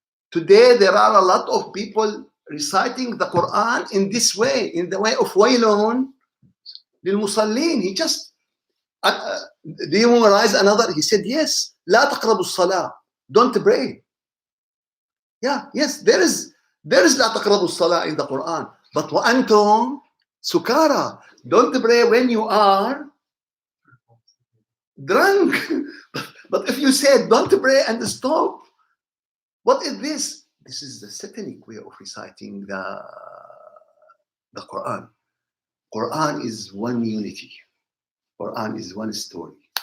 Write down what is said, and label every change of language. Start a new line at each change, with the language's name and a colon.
English: Today there are a lot of people reciting the Quran in this way, in the way of
Arabic: Waylun lil musallin.
English: He just do you memorize another? He said, yes.
Arabic: لا تقربوا الصلاة.
English: Don't pray. Yeah, yes, there is
Arabic: لا تقربوا الصلاة
English: in the Quran. But
Arabic: وأنتم سكارى.
English: Don't pray when you are drunk. But if you say don't pray and stop, what is this? This is the satanic way of reciting the Quran. Quran is one unity. Quran is one story.